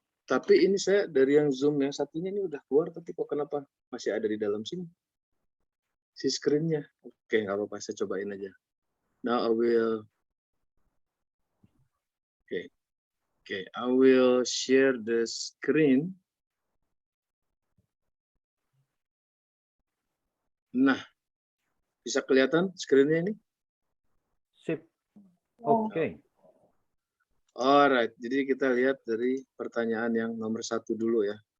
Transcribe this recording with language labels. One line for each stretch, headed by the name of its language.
Indonesian: Tapi ini saya dari yang Zoom yang satunya ini udah keluar, tapi kok kenapa masih ada di dalam sini? Si screen-nya. Oke, nggak apa-apa, saya cobain aja.
English: Now I will. Okay, I will share the screen.
Indonesian: Nah, bisa kelihatan screen-nya ini? Sip. Oke. Alright, jadi kita lihat dari pertanyaan yang nomor 1 dulu ya.